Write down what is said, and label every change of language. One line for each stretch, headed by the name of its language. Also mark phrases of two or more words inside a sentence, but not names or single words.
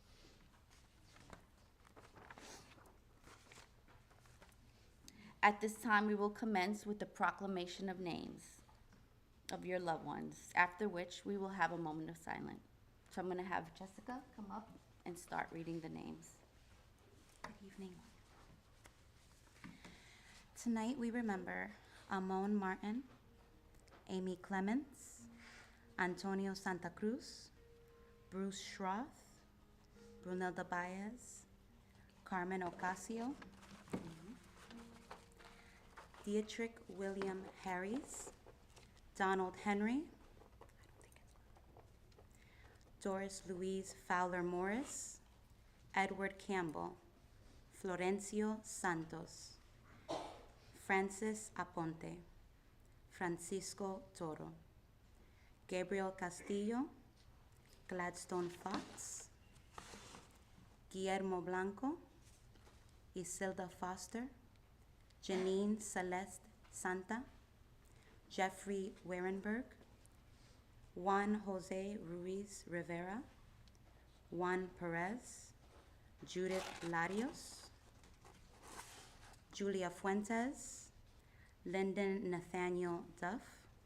English: At this time, we will commence with the proclamation of names of your loved ones, after which we will have a moment of silence. So I'm going to have Jessica come up and start reading the names. Good evening. Tonight we remember Amon Martin, Amy Clements, Antonio Santa Cruz, Bruce Schroth, Brunelda Baez, Carmen Ocasio, Dietrich William Harries, Donald Henry, Doris Louise Fowler Morris, Edward Campbell, Florencio Santos, Francis Aponte, Francisco Toro, Gabriel Castillo, Gladstone Fox, Guillermo Blanco, Isilda Foster, Janine Celeste Santa, Jeffrey Warenberg, Juan Jose Ruiz Rivera, Juan Perez, Judith Larios, Julia Fuentes, Lyndon Nathaniel Duff,